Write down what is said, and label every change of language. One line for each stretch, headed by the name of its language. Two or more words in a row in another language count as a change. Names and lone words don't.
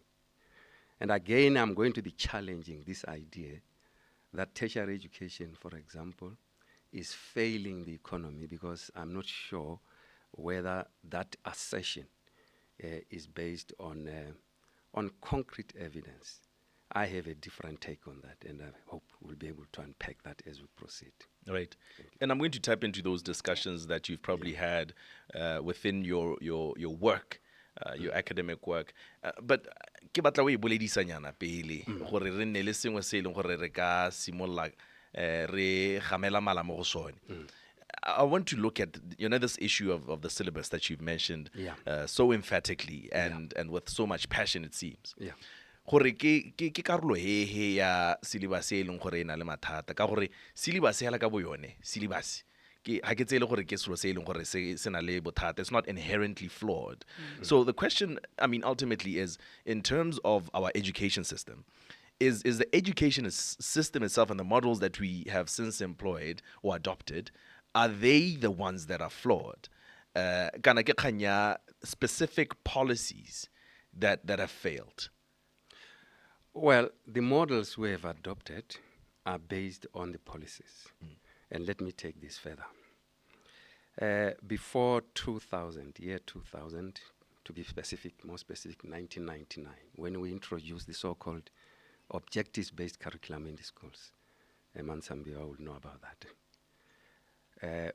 English: And again, I'm going to be challenging this idea that tertiary education, for example, is failing the economy, because I'm not sure whether that assertion is based on concrete evidence. I have a different take on that, and I hope we'll be able to unpack that as we proceed. Right. And I'm going to tap into those discussions that you've probably had within your work, your academic work.
Tswana: But ke batla o e boledisanyana pele gore re nne le sengwe se leng gore re ka simolla re gamela mala mo go sone.
English: I want to look at this issue of the syllabus that you've mentioned so emphatically and with so much passion, it seems. Yeah.
Tswana: Gore ke karolo he ya syllabus e leng gore ena le mathata ka gore syllabus ya la ka boyone syllabus ke ha ke tsele gore ke selo se leng gore se na le bothata.
English: It's not inherently flawed. So the question, ultimately, is in terms of our education system, is the education system itself and the models that we have since employed or adopted, are they the ones that are flawed?
Tswana: Kana ke kganya
English: specific policies that have failed. Well, the models we have adopted are based on the policies. And let me take this further. Before 2000, year 2000, to be specific, more specific, 1999, when we introduced the so-called objectives-based curriculum in the schools, Mansambia will know about that.